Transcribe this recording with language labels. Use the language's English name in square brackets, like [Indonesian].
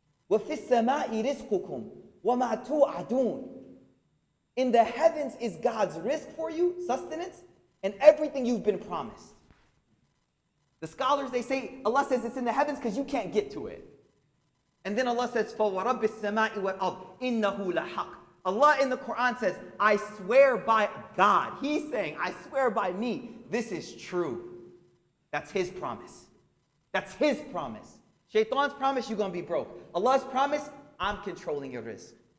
[Arabic] وَفِي السَّمَاءِ رِزْقُكُمْ وَمَا تُوعَدُونَ. [English] In the heavens is God's risk for you, sustenance, and everything you've been promised. The scholars, they say, Allah says it's in the heavens because you can't get to it. And then Allah says, [Arabic] فَوَرَبِّ السَّمَاءِ وَالْأَرْضِ إِنَّهُ لَحَقٌّ. [English] Allah in the Quran says, I swear by God. He's saying, I swear by me, this is true. That's His promise. That's His promise. Shaitan's promise, you're going to be broke. Allah's promise, I'm controlling your risk.